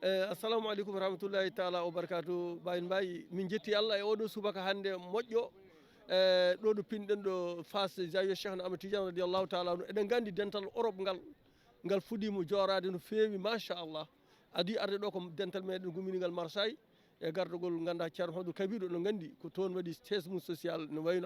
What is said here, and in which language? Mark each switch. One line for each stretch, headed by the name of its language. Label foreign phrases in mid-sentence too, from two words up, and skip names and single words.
Arabic: السلام عليكم ورحمة الله تعالى وبركاته
Fula: Baye Mbaye min jetti Allah e oɗo subaka hannde moƴƴo ɗo ɗo pinɗen ɗo face Zawiya Cheikhna Ahmed Tidiane
Arabic: رضي الله تعالى عنه
Fula: eɗen gandi dental Europe ngal fuɗɗima jorade no fewi machallah adi arde ɗo ko dental meɗen gumminigal Marseille e gardogol ganduɗa ceerno Mamadou Kabir oɗon gandi ko toon waɗi siège mum social no wayno